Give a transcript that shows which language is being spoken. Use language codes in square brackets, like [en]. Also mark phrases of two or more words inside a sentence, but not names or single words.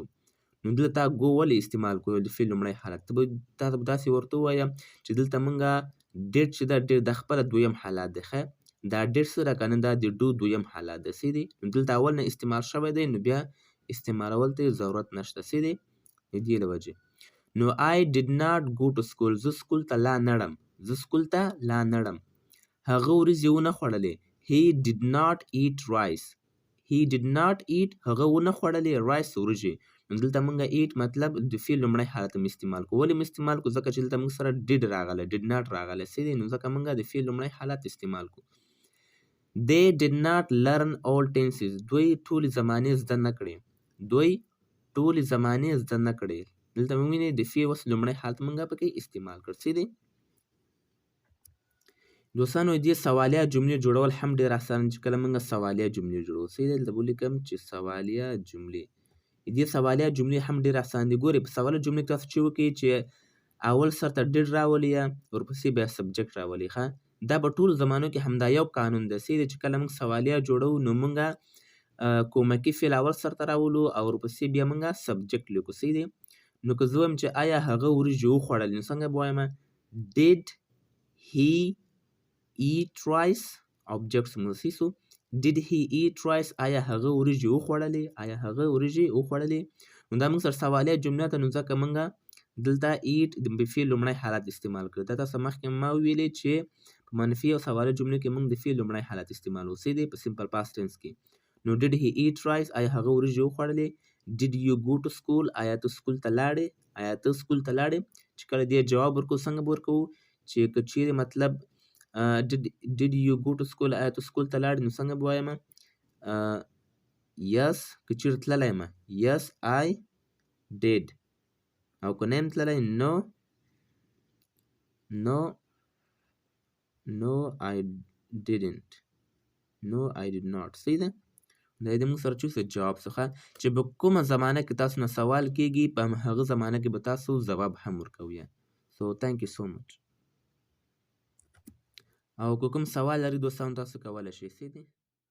[ps] نو دلته تا ګو ولې استعمال کړو د فعل لومړی حالت؟ تاسو به داسې ورته ووایه چې دلته موږ ډیډ چې ده ډیډ دا خپله دویم حالت دی. ښه، دا ډیډ څه ده که نه، دا د ډو دویم حالت دی. صحیح دی؟ نو دلته اول نه استعمال شوی دی، نو بیا استعمالول ته ضرورت نشته. صحیح دی؟ د دې له وجې نو [en] I did not go to school. [ps] زه سکول ته لا نړم. زه سکول ته لا نړم. هغه وریځې ونه خوړلې. [en] He did not eat rice. He did not eat. [ps] هغه ونه خوړلې rice وریځې. نو دلته موږ eat مطلب د فعل لومړی حالت هم استعمال کوو. ولې هم استعمال کوو؟ ځکه چې دلته موږ سره did راغلی، [en] did not [ps] راغلی. صحیح دی؟ نو ځکه موږ د فعل لومړی حالت استعمال کوو. [en] They did not learn all tenses. [ps] دوی ټولې زمانې زده نه کړې. دوی ټولې زمانې زده نه کړې. دلته موږ وینئ د فعل اوس لومړی حالت موږ پکې استعمال کړ. صحیح دی؟ دوستانو دې سوالیه جملې جوړول هم ډېر اسانه چې کله موږ سوالیه جملې جوړوو. صحیح دی؟ دلته به ولیکم چې سوالیه جملې. دې سوالیه جملې هم ډېر اسان دي. ګورئ په سوالیه جملې کې تاسو چې وکړئ چې اول سر ته ډډ راولي ورپسې بیا سبجیکټ راولي. ښه، دا په ټولو زمانو کې همدا یو قانون دی. صحیح دی؟ چې کله موږ سوالیه جوړوو نو موږ کومکي فعل اول سر ته راولو او ورپسې بیا موږ سبجیکټ لیکو. صحیح دی؟ نو که زه وایم چې آیا هغه وریجې وخوړلې، نو څنګه به وایم؟ [en] Did he eat rice؟ object [ps] موږ صحیح سو. [en] Did he eat rice؟ [ps] آیا هغه وریجې وخوړلې؟ آیا هغه وریجې وخوړلې؟ نو دا موږ سره سوالیه جمله ده، نو ځکه موږ دلته eat د فعل لومړی حالت استعمال کړ. دا تاسو مخکې ما ویلې چې په منفي او سوالیه جملو کې موږ د فعل لومړی حالت استعمالوو. صحیح دی؟ په [en] simple past tense [ps] کې. نو [en] did he eat rice؟ [ps] آیا هغه وریجې وخوړلې؟ [en] Did you go to school؟ [ps] آیا ته سکول ته لاړې؟ آیا ته سکول ته لاړې؟ چې کله دې جواب ورکوو څنګه به ورکوو؟ چې که چیرې مطلب [en] did you go to school؟ [ps] آیا ته سکول ته لاړې؟ نو څنګه به وایم؟ [en] yes. [ps] که چیرې تللی یم [en] yes I did. [ps] او که نه یم تللی [en] no I didn't. no I did not. [ps] صحیح ده؟ دا دې موږ سره چوسه جواب څخه چې په کومه زمانه کې تاسو نه سوال کیږي په هغه زمانه کې به تاسو ځواب هم ورکوئ. [en] So thank you so much. [ps] او که کوم سوال لري دوستانو تاسو کولی شئ. صحیح دی؟